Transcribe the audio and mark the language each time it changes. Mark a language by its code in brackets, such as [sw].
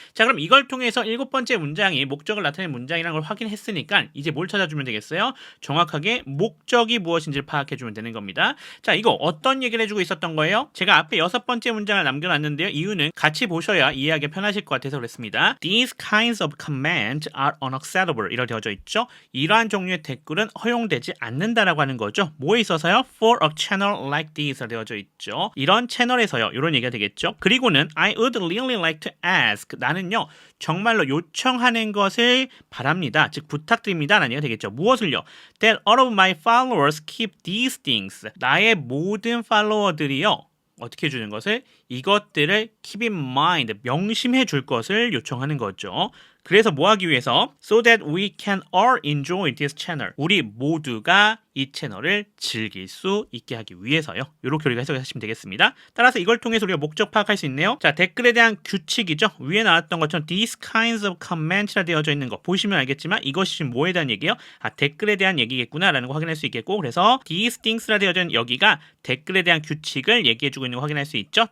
[ko] 자, 그럼 이걸 통해서 7번째 문장이 목적을 나타내는 문장이라는 걸 확인했으니까 이제 뭘 찾아주면 되겠어요? 정확하게 목적이 무엇인지를 파악해주면 되는 겁니다. 자, 이거 어떤 얘기를 해주고 있었던 거예요? 제가 앞에 6번째 문장을 남겨놨는데요. 이유는 같이 보셔야 이해하기 편하실 것 같아서 그랬습니다. [en] These kinds of commands are unacceptable [ko] 이렇게 되어져 있죠. 이러한 종류의 댓글은 허용되지 않는다라고 하는 거죠. 뭐에 있어서요? [en] For a channel like this [ko] 되어져 있죠. 이런 채널에 서요. 이런 얘기가 되겠죠. 그리고는 [en] I would really like to ask. [ko] 나는요. 정말로 요청하는 것을 바랍니다. 즉 부탁드립니다. 라는 얘기가 되겠죠. 무엇을요? [en] That all of my followers keep these things. [ko] 나의 모든 팔로워들이요. 어떻게 해주는 것을? 이것들을 [en] keep in mind. [ko] 명심해 줄 것을 요청하는 거죠. 그래서 뭐 하기 위해서? [en] So that we can all enjoy this channel. [ko] 우리 모두가 이 채널을 즐길 수 있게 하기 위해서요. 이렇게 우리가 해석하시면 되겠습니다. 따라서 이걸 통해서 우리가 목적 파악할 수 있네요. 자, 댓글에 대한 규칙이죠. 위에 나왔던 것처럼 [en] these kinds of comments [ko] 라 되어져 있는 거 보시면 알겠지만 이것이 지금 뭐에 대한 얘기예요? 아, 댓글에 대한 얘기겠구나라는 거 확인할 수 있겠고 그래서 [en] these things [ko] 라 되어져 있는 여기가 댓글에 대한 규칙을 얘기해주고 있는 거 확인할 수 있죠.